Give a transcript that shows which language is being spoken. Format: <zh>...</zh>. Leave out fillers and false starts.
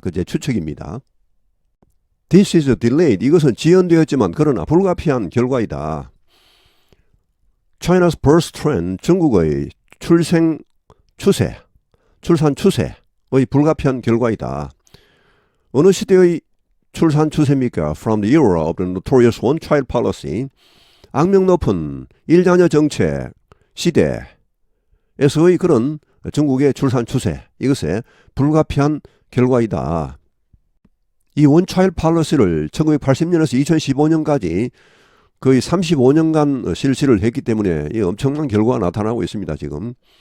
<ko>그 제 추측입니다.</ko> <en>This is a delayed.</en> <ko>이것은 지연되었지만 그러나 불가피한 결과이다.</ko> <en>China's birth trend,</en> <ko>중국의 출산 추세의 불가피한 결과이다. 어느 시대의 출산 추세입니까?</ko> <en>From the era of the notorious one-child policy.</en> <ko>악명 높은 일자녀 정책 시대, 에서의 그런 중국의 출산 추세, 이것에 불가피한 결과이다. 이 원차일드 팔러시를 1980년에서 2015년까지 거의 35년간 실시를 했기 때문에 이 엄청난 결과가 나타나고 있습니다, 지금.</ko>